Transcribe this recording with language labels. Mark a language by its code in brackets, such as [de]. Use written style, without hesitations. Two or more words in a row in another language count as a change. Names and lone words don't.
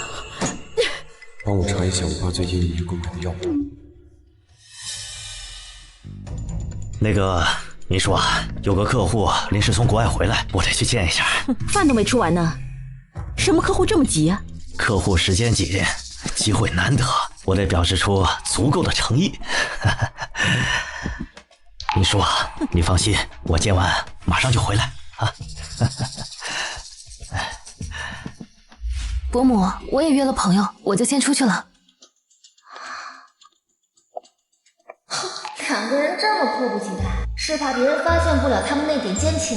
[zh] 幫我查一下我爸最近1年購買的藥物。那個明叔啊，有個客戶臨時從國外回來，我得去見一下。飯都沒吃完呢，什麼客戶這麼急啊？客戶時間緊， 機會難得，我得表示出足夠的誠意。你说，你放心，我今晚马上就回来啊。伯母，我也约了朋友，我就先出去了。两个人这么迫不及待，是怕别人发现不了他们那点奸情。